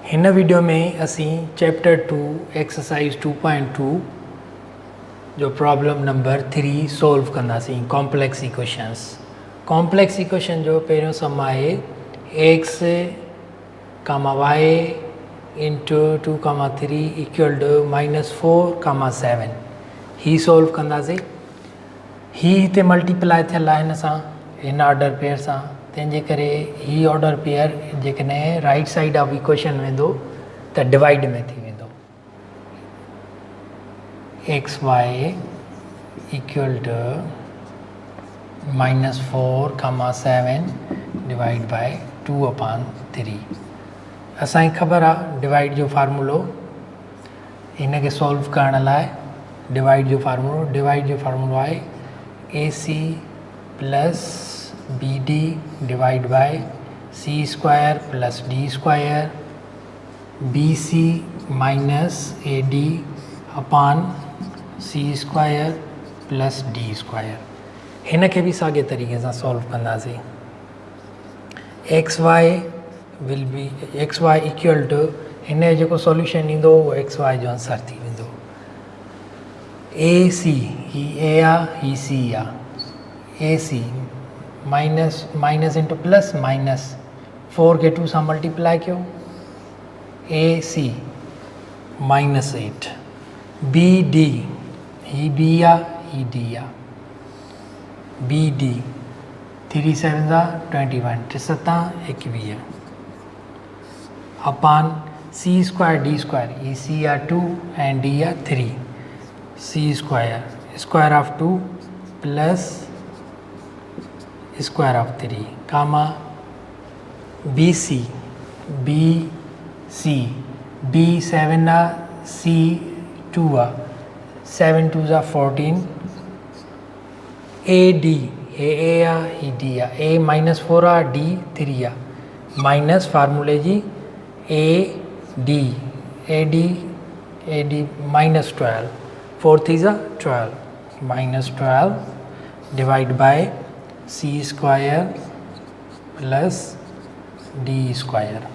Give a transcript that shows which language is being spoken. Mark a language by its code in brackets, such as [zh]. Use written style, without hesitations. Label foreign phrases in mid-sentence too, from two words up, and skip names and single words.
[sd] वीडियो में असी चैप्टर 2 एक्सरसाइज 2.2 जो [en] problem number 3 solve [sd] कंदासीं [en] complex equations. complex equation [sd] जो पहिरियों सम आहे [en] x, y into 2, 3 equal to -4, 7 [sd] ही सॉल्व कंदासीं। ही हिते मल्टीप्लाई थियल आहे हिन सां, हिन [en] order pair [sd] सां, तंहिंजे करे ही [en] order pair [sd] जेकॾहिं [en] right side of equation [sd] वेंदो त डिवाइड में थी वेंदो। [en] x y equal to -4, 7 divide by 2/3. [sd] असांखे ख़बर आहे डिवाइड जो फार्मूलो, हिन खे सॉल्व करण लाइ डिवाइड जो फार्मूलो आहे [en] AC plus BD divide by C² plus D², BC minus AD upon C² plus D². [sd] हिन खे बि साॻे तरीक़े सां सॉल्व कंदासीं। [en] x y equal to [sd] हिन जो जेको सॉल्यूशन ईंदो उहो XY जो आंसर थी वेंदो। AC ही A आहे, ही C आहे। AC [en] minus into plus minus 4 [sd] के 2 सां मल्टीप्लाई कयो, AC -8। BD ही B आहे, ही D आहे। BD 3 7 21, 3 7 21 [en] upon C² D², [sd] ही C आहे 2 एंड D आहे 3। [en] C² square of 2 plus square of 3 comma [sd] BC B 7 आहे, C 2 आहे, 7 2 14। AD हे A आहे, ही D आहे। A -4 आहे, D 3 आहे, माइनस फार्मूले जी AD -12, 4 3 12, -12 [en] divide by C² plus D².